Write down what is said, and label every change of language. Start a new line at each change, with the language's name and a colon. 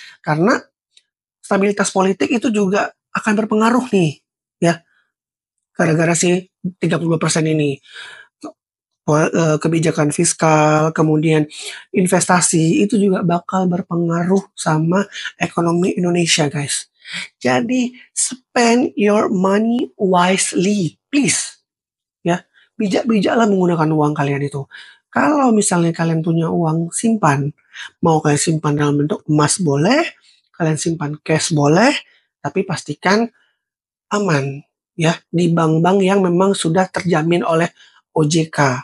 Indonesian: Karena stabilitas politik itu juga akan berpengaruh nih, ya. Gara-gara si 32% ini. Kebijakan fiskal, kemudian investasi, itu juga bakal berpengaruh sama ekonomi Indonesia, guys.
English: Jadi, spend your money wisely, please.
Indonesian: Ya, bijak-bijaklah menggunakan uang kalian itu. Kalau misalnya kalian punya uang simpan, mau kalian simpan dalam bentuk emas boleh, kalian simpan cash boleh, tapi pastikan aman ya di bank-bank yang memang sudah terjamin oleh OJK.